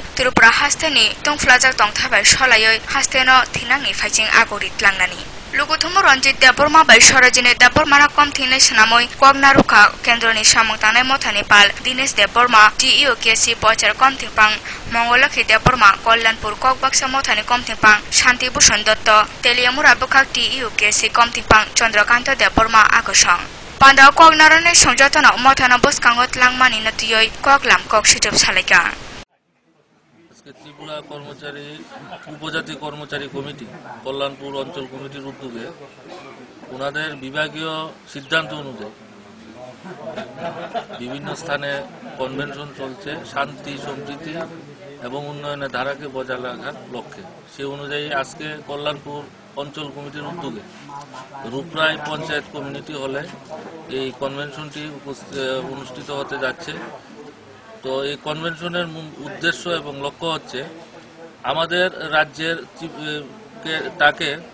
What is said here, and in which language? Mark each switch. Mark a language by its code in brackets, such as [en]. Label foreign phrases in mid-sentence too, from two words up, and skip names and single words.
[trp] Tripura Hasteni Tongflajak Tongthabai Sholayoi Hasteno Thinangni Phaiching Agorit Langnani Lukuthum Ronjit Deborma by Shorajine Debormana Comtine Shanamoi Kognaruka Kendroni Shamong Tanai Motha Nepal Dines Deborma DEU KC Pocher Comtipang Mongolaki Deborma Kollanpur Kokbaksa Mothani Comtipang Shanti Bhushan Dotto Teliamura Bukak DEU KC Comtipang Chandrakanta Deborma Akosang Pandao Kognarane Songjatana Mothana Buskangot Langmani Natiyoi Koklam Kok Shitup Salika [bn] ত্রিপুরা কর্মচারী উপজাতি কর্মচারী কমিটি কল্যাণপুর অঞ্চল কমিটির উদ্যোগে ওনাদের বিভাগীয় সিদ্ধান্ত অনুযায়ী বিভিন্ন স্থানে কনভেনশন চলছে শান্তি সম্প্রীতি এবং উন্নয়নের ধারাকে বজায় রাখার লক্ষ্যে সেই অনুযায়ী আজকে কল্যাণপুর অঞ্চল কমিটির উদ্যোগে রূপরায় পঞ্চায়েত কমিউনিটি হলে এই কনভেনশনটি অনুষ্ঠিত হতে যাচ্ছে তো এই কনভেনশনের উদ্দেশ্য এবং লক্ষ্য হচ্ছে আমাদের রাজ্যের তাকে